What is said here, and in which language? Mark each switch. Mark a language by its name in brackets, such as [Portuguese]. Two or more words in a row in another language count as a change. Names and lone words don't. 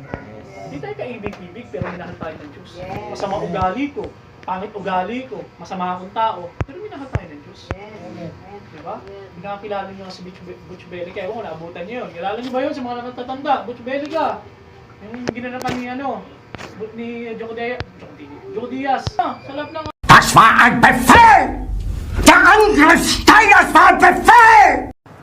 [Filipino] Hindi tayo kaibig-ibig, pero minahal tayo ng Diyos. Masama ugali ko, pangit ugali ko, masama akong tao, pero minahal tayo ng Diyos. Diba? Hindi nakakilala nyo si Butch Bellica. Ewan ko, naabutan nyo yun. Kilala nyo ba yun sa mga nakatatanda? Butch Bellica. Yung ginanapan ni Joe Diaz. Sa lab ng... [German] Das war ein Befehl! Der Angriff Steiners war ein Befehl!